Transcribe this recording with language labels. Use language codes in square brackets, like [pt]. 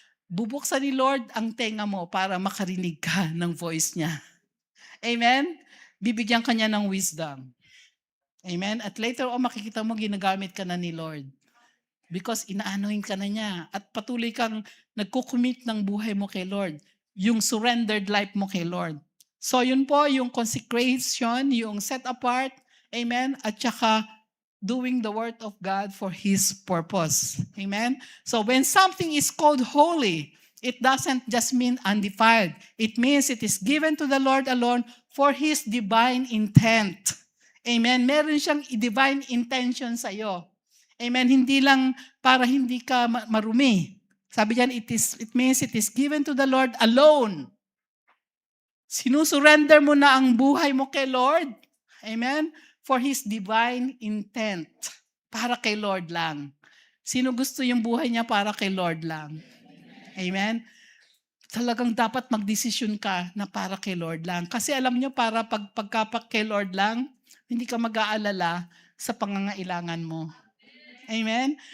[tl] Bubuksan ni Lord ang tenga mo para makarinig ka ng voice niya. Amen? Bibigyan ka niya ng wisdom. Amen? At later on, makikita mo ginagamit ka na ni Lord. Because ina-anoint ka na niya. At patuloy kang nagkukumit ng buhay mo kay Lord. Yung surrendered life mo kay Lord. So yun po, yung consecration, yung set apart, amen, at saka [en] doing the word of God for His purpose. [tl] Amen? [en] So when something is called holy, it doesn't just mean undefiled. It means it is given to the Lord alone for His divine intent. Amen? [tl] Meron siyang divine intention sa iyo. Amen? Hindi lang para hindi ka marumi. Sabi diyan, [en] it means it is given to the Lord alone. [tl] Sinusurrender mo na ang buhay mo kay Lord. Amen? [en] For His divine intent. [tl] Para kay Lord lang. Sino gusto yung buhay niya para kay Lord lang? Amen? Talagang dapat magdesisyon ka na para kay Lord lang. Kasi alam nyo, para pagkapak kay Lord lang, hindi ka mag-aalala sa pangangailangan mo. Amen?